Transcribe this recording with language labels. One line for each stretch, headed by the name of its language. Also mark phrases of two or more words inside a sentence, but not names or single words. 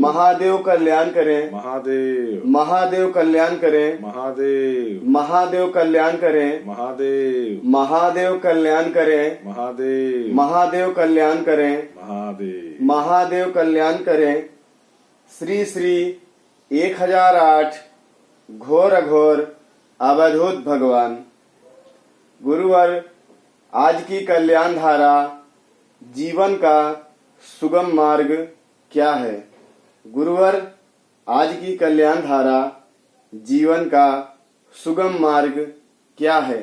Hindi: महादेव कल्याण करे, महादेव महादेव कल्याण करे, महादेव महादेव कल्याण करे, महादेव महादेव कल्याण करे, महादेव महादेव कल्याण करे, महादेव महादेव कल्याण करे। श्री श्री 1008 घोर अघोर अवधूत भगवान। गुरुवर, आज की कल्याण धारा जीवन का सुगम मार्ग क्या है? गुरुवर, आज की कल्याण धारा जीवन का सुगम मार्ग क्या है?